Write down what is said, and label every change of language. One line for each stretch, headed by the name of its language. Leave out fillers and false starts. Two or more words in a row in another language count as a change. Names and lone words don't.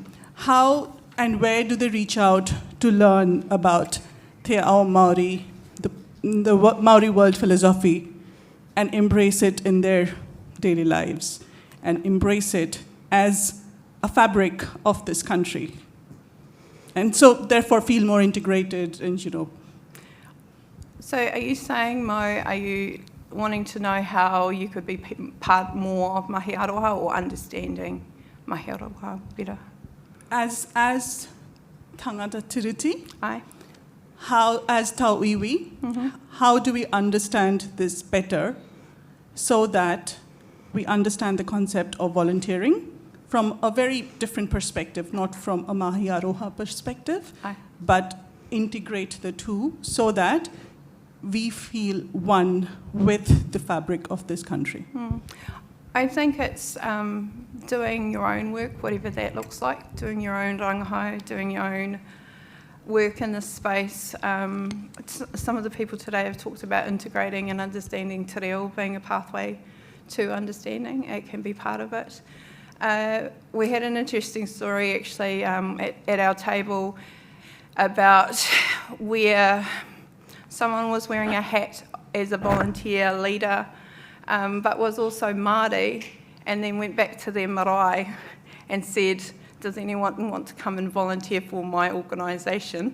English: How and where do they reach out to learn about
Māori: Te Ao Māori,
English: the Māori world philosophy, and embrace it in their daily lives, and embrace it as a fabric of this country? And so, therefore, feel more integrated and, So are you saying, Mo, are you wanting to know how you could be part more of
Māori: Mahi Aroha
English: or understanding
Māori: Mahi Aroha
English: better? As
Māori: tangata tiriti,
English: Aye. how, as tauiwi, how do we understand this better so that we understand the concept of volunteering from a very different perspective, not from a
Māori: Mahi Aroha
English: perspective, Aye. but integrate the two so that we feel one with the fabric of this country? I think it's doing your own work, whatever that looks like, doing your own rangahau, doing your own work in this space. Some of the people today have talked about integrating and understanding
Māori: te reo
English: being a pathway to understanding. It can be part of it. We had an interesting story actually at our table about where someone was wearing a hat as a volunteer leader, but was also Māori, and then went back to their marae and said, does anyone want to come and volunteer for my organisation?